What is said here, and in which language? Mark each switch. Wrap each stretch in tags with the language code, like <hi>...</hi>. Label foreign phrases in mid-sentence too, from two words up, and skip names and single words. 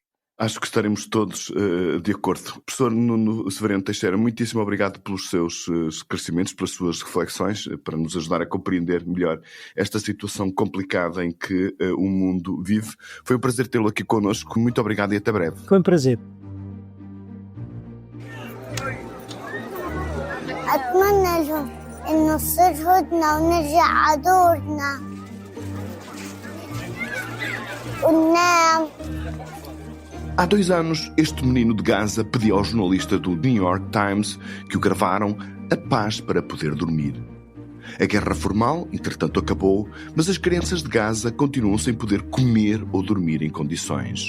<pt>Acho que estaremos todos de acordo. Professor Nuno Severino Teixeira, muitíssimo obrigado pelos seus esclarecimentos, pelas suas reflexões, para nos ajudar a compreender melhor esta situação complicada em que o mundo vive. Foi um prazer tê-lo aqui connosco. Muito obrigado e até breve. Foi um prazer.</pt> <ar>أتمنى إنه تصير هدنة ونرجع على دورنا وننام.</ar> <pt>Há 2 anos, este menino de Gaza pediu ao jornalista do New York Times que o gravaram a paz para poder dormir. A guerra formal, entretanto, acabou, mas as crianças de Gaza continuam sem poder comer ou dormir em condições.</pt>